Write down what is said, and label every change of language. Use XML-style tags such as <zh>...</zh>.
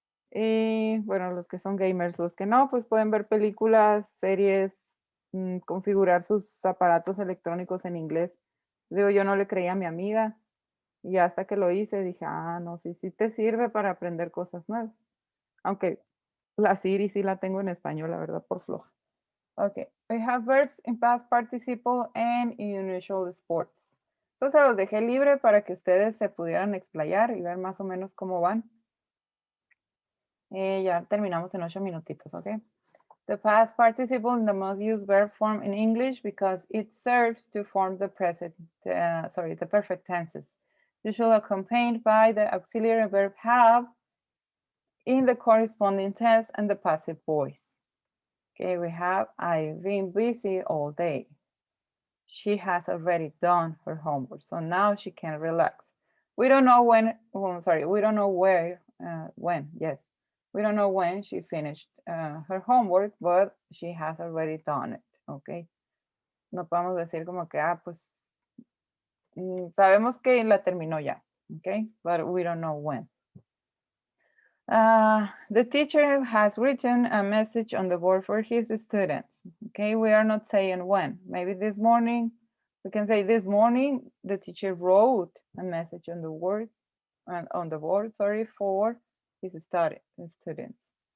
<es>Y bueno, los que son gamers, los que no, pues pueden ver películas, series, configurar sus aparatos electrónicos en inglés. Digo, yo no le creía a mi amiga y hasta que lo hice dije, ah, no, sí, sí te sirve para aprender cosas nuevas. Aunque la Siri sí la tengo en español, la verdad, por floja.</es> <en>Okay, we have verbs in past participle and in unusual sports.</en> <es>Eso se los dejé libre para que ustedes se pudieran explayar y ver más o menos cómo van. Ya terminamos en 8 minutitos, okay?</es> <en>The past participle in the most used verb form in English because it serves to form the the perfect tenses, usually accompanied by the auxiliary verb have in the corresponding tense and the passive voice. Okay, we have I've been busy all day. She has already done her homework, so now she can relax. We don't know when, we don't know yes. We don't know when she finished her homework, but she has already done it, okay?</en> <es>No podemos decir como que, pues, sabemos que la terminó ya, okay?</es> <en>But we don't know when. The teacher has written a message on the board for his students, okay? We are not saying when. Maybe this morning, we can say this morning the teacher wrote a message on the board, for his students.</en>